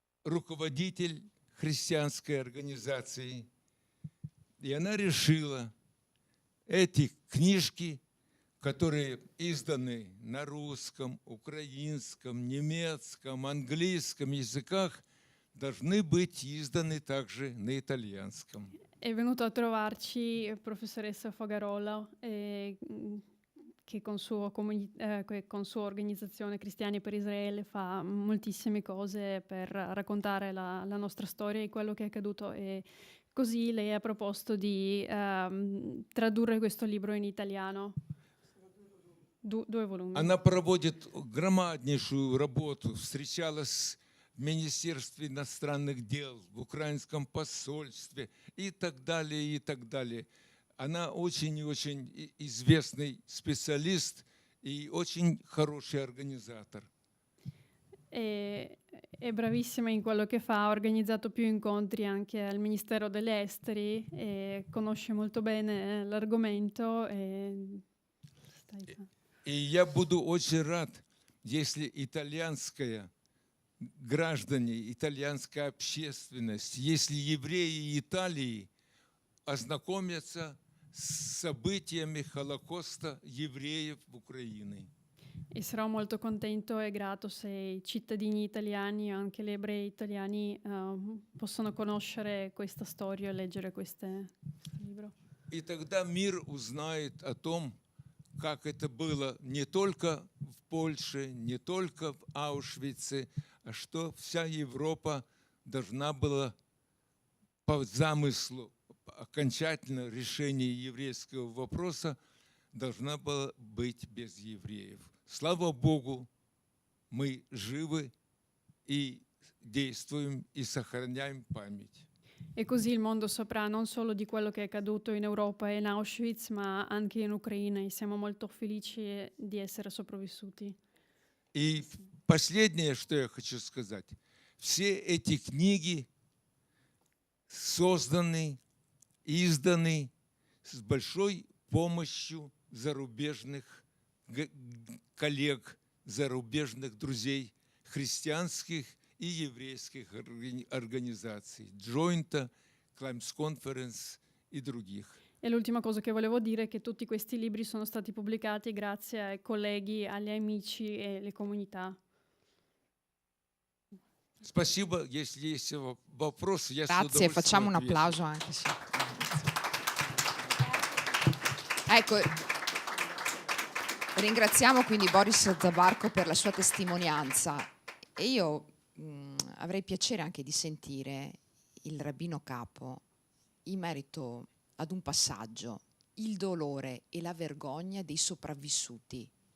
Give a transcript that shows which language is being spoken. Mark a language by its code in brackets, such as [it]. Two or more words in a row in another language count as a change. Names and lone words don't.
[ru] руководитель христианской организации, и она решила эти книжки, которые изданы на русском, украинском, немецком, английском языках, должны быть izdani также на итальянском. [it] È venuto a trovarci professoressa Fogarola, che con sua organizzazione Cristiani per Israele fa moltissime cose per raccontare la nostra storia e quello che è accaduto, e così lei ha proposto di tradurre questo libro in italiano. Due volumi. [ru] Она проводит громаднейшую работу, встречалась в Министерстве иностранных дел, в украинском посольстве и так далее, и так далее. Она очень и очень известный специалист и очень хороший организатор. [it] È bravissima in quello che fa, ha organizzato più incontri anche al Ministero degli Esteri e conosce molto bene l'argomento. [ru] И я буду очень рад, если итальянская граждане, итальянская общественность, если евреи Италии ознакомятся с событиями Холокоста евреев в Украине. [it] E sarò molto contento e grato se i cittadini italiani, anche gli ebrei italiani, possono conoscere questa storia e leggere questo libro. [ru] И тогда мир узнает о том, как это было не только в Польше, не только в Аушвице, а что вся Европа должна была по замыслу окончательно решения еврейского вопроса должна была быть без евреев. Слава Богу, мы живы и действуем и сохраняем память. [it] E così il mondo saprà non solo di quello che è accaduto in Europa e in Auschwitz, ma anche in Ucraina, e siamo molto felici di essere sopravvissuti. [ru] И последнее, что я хочу сказать. Все эти книги созданы, изданы с большой помощью зарубежных коллег, зарубежных друзей, христианских и еврейских организаций, Джойнта, Клаймс Конференс и других. [it] E l'ultima cosa che volevo dire è che tutti questi libri sono stati pubblicati grazie ai colleghi, agli amici e alle comunità. [ru] Спасибо. Если есть вопросы, я с [it] Grazie, [ru] удовольствием [it] facciamo un [ru] отвечу. [it] applauso anche. Sì. Ecco, ringraziamo quindi Boris Zabarko per la sua testimonianza, e io avrei piacere anche di sentire il rabbino capo in merito ad un passaggio, il dolore e la vergogna dei sopravvissuti.